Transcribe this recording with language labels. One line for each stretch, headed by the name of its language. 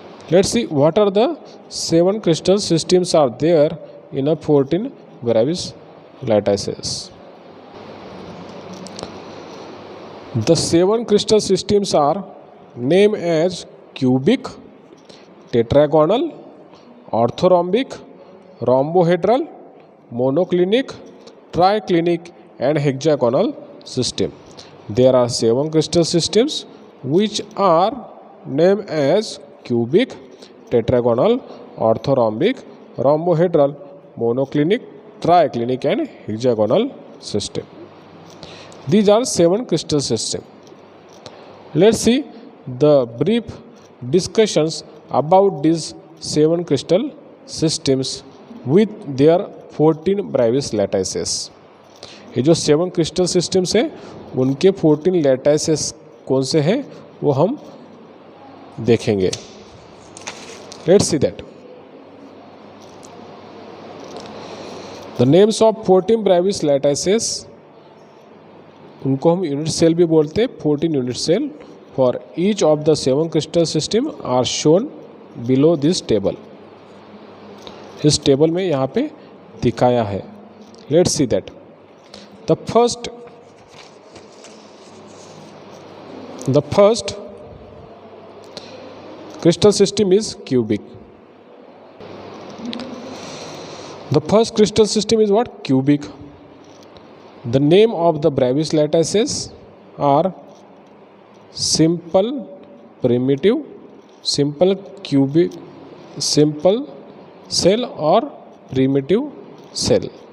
English: Let's see what are the 7 crystal systems are there in a 14 Bravais lattices. The 7 crystal systems are named as cubic, tetragonal, orthorhombic, rhombohedral, monoclinic, triclinic and hexagonal system. There are 7 crystal systems which are named as cubic, tetragonal, orthorhombic, rhombohedral, monoclinic, triclinic and hexagonal system. These are 7 crystal systems. Let's see the brief discussions about these 7 crystal systems with their 14 Bravais lattices.
Hindi: ये जो 7 crystal systems है उनके 14 lattices कौन से हैं वो हम देखेंगे.
English: Let's see that. The names of 14 Bravais lattices,
Hindi: उनको हम यूनिट सेल भी बोलते हैं.
English: 14 unit cell for each of the 7 crystal system are shown below this table.
Hindi: इस टेबल में यहाँ पे दिखाया है.
English: Let's see that. The first crystal system is cubic. The first crystal system is what? Cubic. The name of the Bravais lattices are simple, primitive, simple cubic, simple cell or primitive cell.